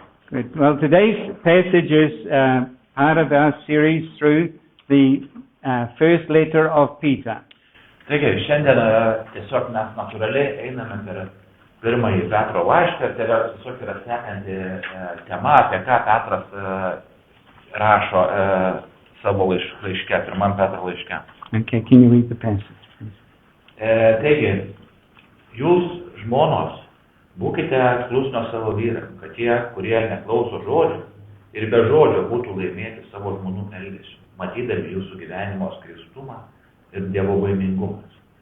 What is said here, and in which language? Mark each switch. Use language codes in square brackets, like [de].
[en] Good. Well, today's passage is part of our series through the first letter of Peter. [lt] Taigi, šiandien tiesiog mes natūraliai einame per pirmąjį Petro laišką ir tai tiesiog yra sekanti tema, apie ką Petras rašo savo laiške, pirmam Petro laiške. [en] Okay, can you read the passage, please? [lt] Taigi, jūs žmonos, būkite klusnios savo vyram, kad tie, kurie neklauso žodžių ir be žodžio būtų laimėti savo žmonų elgesiu, matydami jūsų gyvenimo skaistumą ir dievobaimingumas.